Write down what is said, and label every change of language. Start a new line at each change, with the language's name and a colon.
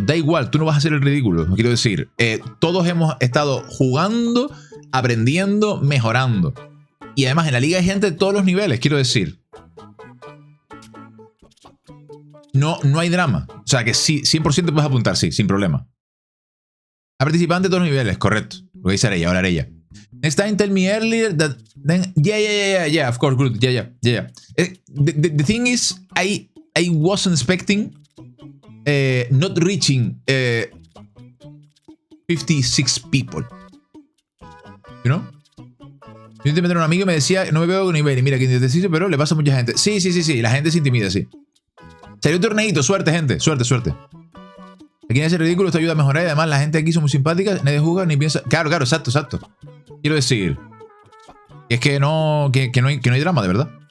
Spanish: Da igual, tú no vas a hacer el ridículo. Quiero decir, todos hemos estado jugando, aprendiendo, mejorando. Y además en la liga hay gente de todos los niveles, quiero decir. No hay drama. O sea que sí, 100% puedes apuntar, sí, sin problema. A participantes de todos los niveles, correcto. Lo que dice Arella, ahora Arella.
English: Next time tell me earlier that then yeah, of course, good. Yeah. The thing is, I wasn't expecting not reaching 56 people. You know?
Spanish: Yo intenté meter a un amigo y me decía, no me veo con nivel. Y mira, que indeciso, pero le pasa a mucha gente. Sí, la gente se intimida, sí. Salió un torneito, suerte, gente, suerte. Aquí nadie hace ridículo, esto ayuda a mejorar y además la gente aquí son muy simpática, nadie juega ni piensa. Claro, exacto. Quiero decir, es que no hay drama, de verdad.